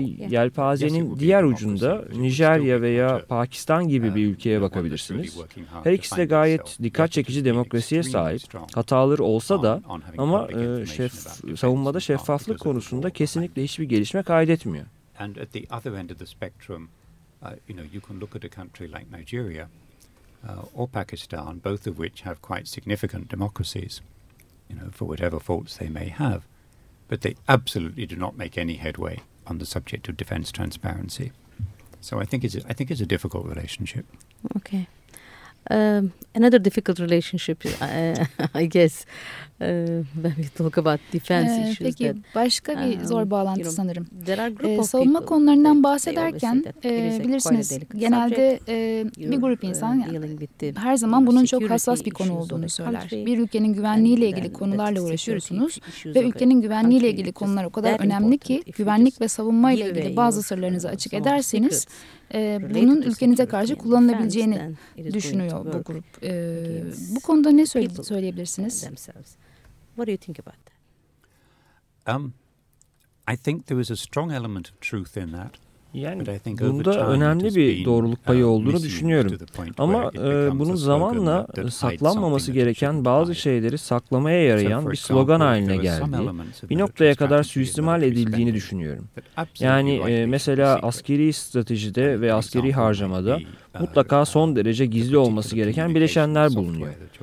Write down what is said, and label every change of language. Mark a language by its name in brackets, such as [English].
[Turkish] Yelpazenin diğer ucunda Nijerya veya Pakistan gibi bir ülkeye bakabilirsiniz. Her ikisi de gayet dikkat çekici demokrasiye sahip. Hataları olsa da ama savunmada şeffaflık konusunda kesinlikle hiçbir gelişme kaydetmiyor. [English] And at the other end of the spectrum, you know, you can look at a country like Nigeria or Pakistan, both of which have quite significant democracies, you know, for whatever faults they may have. But they absolutely do not make any headway on the subject of defense transparency. So I think it's a difficult relationship. Okay. Another difficult relationship, I guess, when we talk about defense issues. [Turkish] Peki, başka bir zor bağlantı [English] you know, [Turkish] sanırım. Savunma konularından bahsederken, bilirsiniz, genelde bir grup insan her zaman bunun çok hassas bir konu olduğunu söyler. Bir ülkenin güvenliğiyle ilgili konularla uğraşıyorsunuz ve ülkenin güvenliğiyle ilgili konular o kadar önemli ki, güvenlik ve savunma ile ilgili bazı sırlarınızı açık ederseniz, bunun ülkenize karşı kullanılabileceğini düşünüyor bu grup. Bu konuda ne söyleyebilirsiniz? [English] What do you think about that? I think there was a strong element of truth in that. [Turkish] Yani bunda önemli bir doğruluk payı olduğunu düşünüyorum. Ama bunun zamanla saklanmaması gereken bazı şeyleri saklamaya yarayan bir slogan haline geldi. Bir noktaya kadar suistimal edildiğini düşünüyorum. Yani mesela askeri stratejide ve askeri harcamada mutlaka son derece gizli olması gereken bileşenler bulunuyor.